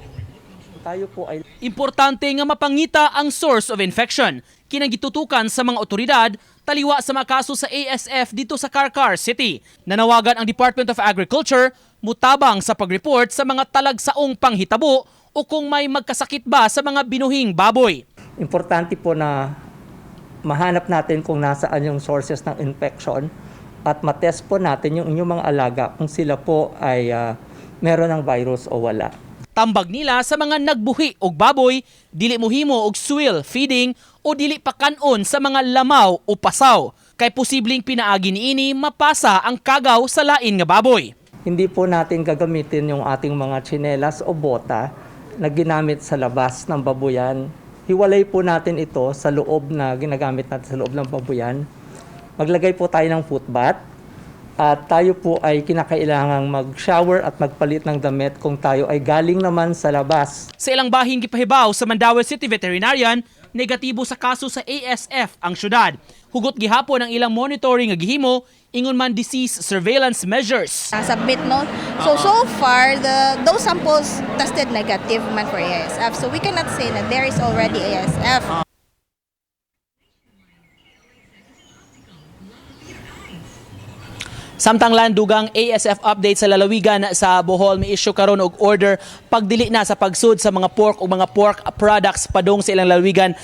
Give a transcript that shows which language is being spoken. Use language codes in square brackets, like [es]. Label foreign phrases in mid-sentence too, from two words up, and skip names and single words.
[ceb] Importante nga mapangita ang [en] source of infection. [ceb] Kinagitutukan sa mga otoridad taliwa sa makaso sa ASF dito sa Karkar City. Nanawagan ang Department of Agriculture mutabang sa pag-report sa mga talagsaong panghitabo o kung may magkasakit ba sa mga binuhing baboy. [tl] Importante po na mahanap natin kung nasaan yung sources ng infection at matest po natin yung inyong mga alaga kung sila po ay meron ng virus o wala. [ceb] Tambag nila sa mga nagbuhi og baboy, dili mohimo og swill feeding o dili pakanon sa mga lamaw o pasaw. Kay posibleng pinaagi niini mapasa ang kagaw sa lain nga baboy. [tl] Hindi po natin gagamitin yung ating mga tsinelas o bota na ginamit sa labas ng babuyan. Hiwalay po natin ito sa loob na ginagamit natin sa loob ng babuyan. Maglagay po tayo ng footbath at tayo po ay kinakailangang mag-shower at magpalit ng damit kung tayo ay galing naman sa labas. [ceb] Sa ilang bahing gipahibaw sa Mandaue City Veterinarian, negatibo sa kaso sa ASF ang syudad. Hugot gihapon ang ilang monitoring nga gihimo ingon man [en] disease surveillance measures. Submit no. So far those samples tested negative man for ASF. So we cannot say that there is already ASF. [ceb] Samtang landugang ASF update sa lalawigan sa Bohol, may issue karon og order pagdili na sa pagsud sa mga pork o mga [en] pork products [ceb] padung sa ilang lalawigan.